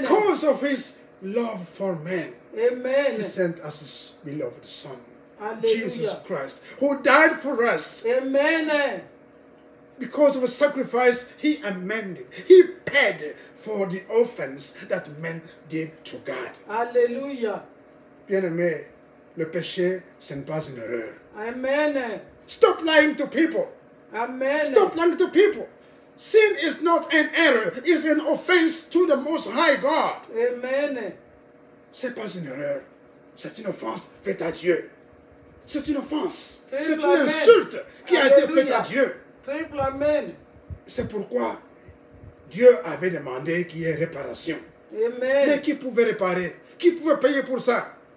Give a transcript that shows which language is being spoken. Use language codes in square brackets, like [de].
[en] Because of his love for man. Amen. He sent us his beloved Son, Hallelujah. Jesus Christ, who died for us. Amen. Because of a sacrifice, he amended. He paid for the offense that men did to God. Hallelujah. [fr] Bien-aimé, le péché, ce n'est pas une erreur. Amen. [en] Stop lying to people. Amen. Stop lying to people. Sin is not an error. It's an offense to the Most High God. Amen. [fr] Ce n'est pas une erreur. C'est une offense faite à Dieu. C'est une offense. Amen. C'est une insulte qui a été faite à Dieu. Triple Amen. C'est pourquoi Dieu avait demandé qu'il y ait réparation. Mais Amen. qui pouvait réparer? Qui pouvait payer pour ça?